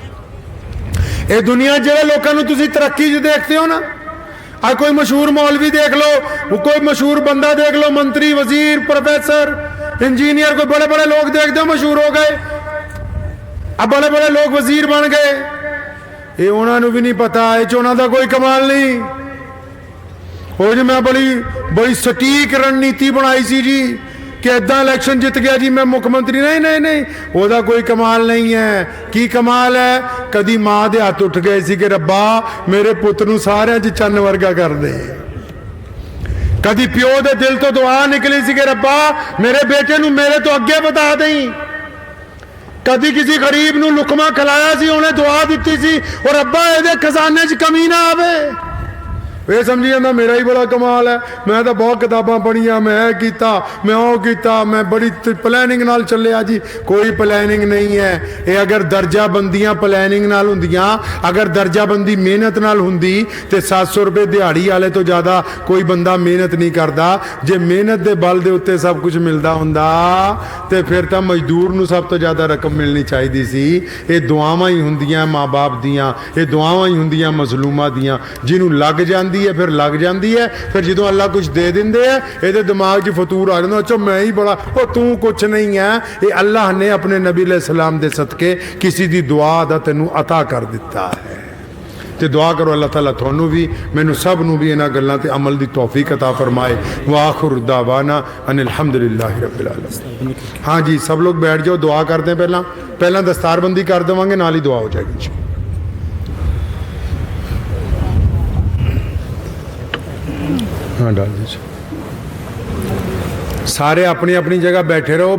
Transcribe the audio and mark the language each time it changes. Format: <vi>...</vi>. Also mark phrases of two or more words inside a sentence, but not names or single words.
<hi>ये दुनिया</hi> <pa>ਜਿਹੜੇ ਲੋਕਾਂ ਨੂੰ ਤੁਸੀ ਤਰੱਕੀ 'ਚ</pa> <hi>देखते हो ना, आ कोई मशहूर मौलवी देख लो, कोई मशहूर बंदा देख लो, मंत्री, वजीर, प्रोफेसर, इंजीनियर, कोई बड़े बड़े लोग देखते हो मशहूर हो गए, अब बड़े बड़े लोग वजीर बन गए, ये उन्होंने भी नहीं पता, ये उन्हों का कोई कमाल नहीं हो जी।</hi> <pa>ਮੈਂ ਬੜੀ ਸਟੀਕ ਰਣਨੀਤੀ ਬਣਾਈ ਸੀ ਜੀ ਕਿ ਇੱਦਾਂ ਇਲੈਕਸ਼ਨ ਜਿੱਤ ਗਿਆ ਜੀ ਮੈਂ ਮੁੱਖਮੰਤਰੀ,</pa> <hi>नहीं नहीं नहीं, वह कोई कमाल नहीं है।</hi> <pa>ਕੀ ਕਮਾਲ ਹੈ? ਕਦੀ ਮਾਂ ਕੇ ਹੱਥ ਉੱਠ ਗਏ ਸੀ ਕਿ ਰੱਬਾ ਮੇਰੇ ਪੁੱਤ ਨੂੰ ਸਾਰਿਆਂ 'ਚ ਚੰਨ ਵਰਗਾ ਕਰ ਦੇ, ਕਦੀ ਪਿਓ ਦੇ ਦਿਲ ਤੋ ਦੁਆ ਨਿਕਲੀ ਸੀ ਕਿ ਰੱਬਾ ਮੇਰੇ ਬੇਟੇ ਨੂੰ ਮੇਰੇ ਤੋ ਅੱਗੇ ਬਤਾ ਦਈ, ਕਦੀ ਕਿਸੀ ਗਰੀਬ ਨੂੰ ਲੁਕਮਾ ਖਿਲਾਇਆ ਸੀ, ਉਨ੍ਹੇਂ ਦੁਆ ਦੀ ਸੀ ਔਰ ਰੱਬਾ ਇਹਦੇ ਖਜ਼ਾਨੇ 'ਚ ਕਮੀ ਨਾ ਆਵੇ। ਇਹ ਸਮਝੀ ਜਾਂਦਾ ਮੇਰਾ ਹੀ ਬੜਾ ਕਮਾਲ ਹੈ, ਮੈਂ ਤਾਂ ਬਹੁਤ ਕਿਤਾਬਾਂ ਪੜ੍ਹੀਆਂ, ਮੈਂ ਇਹ ਕੀਤਾ, ਮੈਂ ਉਹ ਕੀਤਾ, ਮੈਂ ਬੜੀ ਪਲੈਨਿੰਗ ਨਾਲ ਚੱਲਿਆ ਜੀ। ਕੋਈ ਪਲੈਨਿੰਗ ਨਹੀਂ ਹੈ ਇਹ। ਅਗਰ ਦਰਜਾਬੰਦੀਆਂ ਪਲੈਨਿੰਗ ਨਾਲ ਹੁੰਦੀਆਂ, ਅਗਰ ਦਰਜਾਬੰਦੀ ਮਿਹਨਤ ਨਾਲ ਹੁੰਦੀ ਤੇ 700 ਰੁਪਏ ਦਿਹਾੜੀ ਵਾਲੇ ਤੋਂ ਜ਼ਿਆਦਾ ਕੋਈ ਬੰਦਾ ਮਿਹਨਤ ਨਹੀਂ ਕਰਦਾ। ਜੇ ਮਿਹਨਤ ਦੇ ਬਲ ਦੇ ਉੱਤੇ ਸਭ ਕੁਝ ਮਿਲਦਾ ਹੁੰਦਾ ਤੇ ਫਿਰ ਤਾਂ ਮਜ਼ਦੂਰ ਨੂੰ ਸਭ ਤੋਂ ਜ਼ਿਆਦਾ ਰਕਮ ਮਿਲਣੀ ਚਾਹੀਦੀ ਸੀ। ਇਹ ਦੁਆਵਾਂ ਹੀ ਹੁੰਦੀਆਂ ਮਾਂ-ਬਾਪ ਦੀਆਂ, ਇਹ ਦੁਆਵਾਂ ਹੀ ਹੁੰਦੀਆਂ ਮਜ਼ਲੂਮਾਂ ਦੀਆਂ। ਜਿਹਨੂੰ ਲੱਗ ਜਾਂਦੀ ਹੈ ਫਿਰ ਲੱਗ ਜਾਂਦੀ ਹੈ, ਫਿਰ ਜਦੋਂ ਅੱਲਾ ਕੁਝ ਦੇ ਦਿੰਦੇ ਆ ਇਹਦੇ ਦਿਮਾਗ 'ਚ ਫਤੂਰ ਆ ਜਾਂਦਾ, ਅੱਛਾ ਮੈਂ ਹੀ ਬੜਾ, ਉਹ ਤੂੰ ਕੁਛ ਨਹੀਂ ਹੈ। ਇਹ ਅੱਲਾਹ ਨੇ ਆਪਣੇ ਨਬੀ</pa> <ar>عليه السلام</ar> <pa>ਦੇ ਸਦਕੇ ਕਿਸੇ ਦੀ ਦੁਆ ਦਾ ਤੈਨੂੰ ਅਤਾ ਕਰ ਦਿੱਤਾ ਹੈ। ਤੇ ਦੁਆ ਕਰੋ ਅੱਲਾਹ ਤਾਲਾ ਤੁਹਾਨੂੰ ਵੀ ਮੈਨੂੰ ਸਭ ਨੂੰ ਵੀ ਇਹਨਾਂ ਗੱਲਾਂ ਤੇ ਅਮਲ ਦੀ ਤੌਫੀਕ ਅਤਾ ਫਰਮਾਏ।</pa> <ar>وآخر دعوانا أن الحمد لله رب العالمين.</ar> <hi>हाँ जी, सब लोग बैठ जाओ, दुआ करते हैं। पहला दस्तारबंदी</hi> <pa>ਕਰ ਦੇਵਾਂਗੇ, ਨਾਲ ਹੀ</pa> <hi>दुआ हो जाएगी। हाँ डाल दीजिए। सारे अपनी अपनी जगह बैठे रहो।</hi>